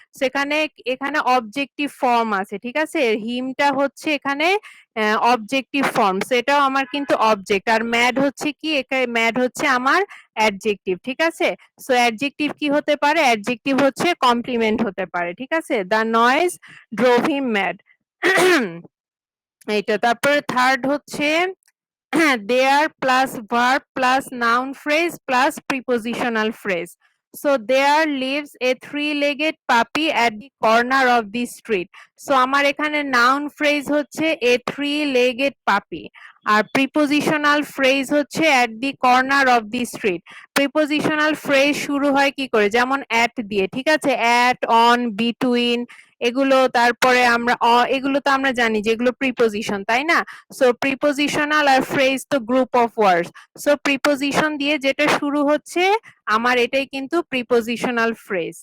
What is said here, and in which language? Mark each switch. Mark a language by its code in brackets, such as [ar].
[bn] সেখানে এখানে objective form আছে। ঠিক আছে, হিমটা হচ্ছে এখানে অবজেক্টিভ ফর্ম, সেটাও আমার কিন্তু অবজেক্ট। আর ম্যাড হচ্ছে কি, এখানে ম্যাড হচ্ছে আমার অ্যাডজেক্টিভ। ঠিক আছে, সো অ্যাডজেক্টিভ কি হতে পারে, অ্যাডজেক্টিভ হচ্ছে কমপ্লিমেন্ট হতে পারে। ঠিক আছে, [en] The noise drove him mad. [bn] এইটা, তারপরে থার্ড হচ্ছে [en] there plus verb plus noun phrase plus prepositional phrase. So there lives a three-legged puppy at the corner of the street. So [bn] আমার এখানে [en] noun phrase হচ্ছে a three-legged puppy, আর prepositional phrase হচ্ছে at the corner of the street. [bn] Prepositional phrase শুরু হয় কি করে, যেমন at দিয়ে। ঠিক আছে, at, on, between, এগুলো, তারপরে আমরা এগুলো তো আমরা জানি যে এগুলো প্রিপোজিশন, তাই না? সো প্রিপোজিশনাল আর ফ্রেজ তো group of words. So preposition দিয়ে যেটা শুরু হচ্ছে আমার, এটাই কিন্তু প্রিপোজিশনাল ফ্রেজ।